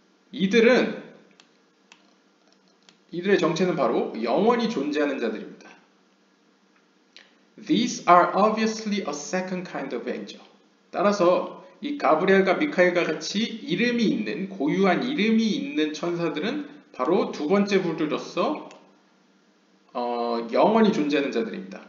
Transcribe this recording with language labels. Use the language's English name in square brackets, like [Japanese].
[Korean] 이들의 정체는 바로 영원히 존재하는 자들입니다. [English] These are obviously a second kind of angel. [Korean] 따라서 이 가브리엘과 미카엘과 같이 이름이 있는 고유한 이름이 있는 천사들은 바로 두 번째 부류로서 영원히 존재하는 자들입니다.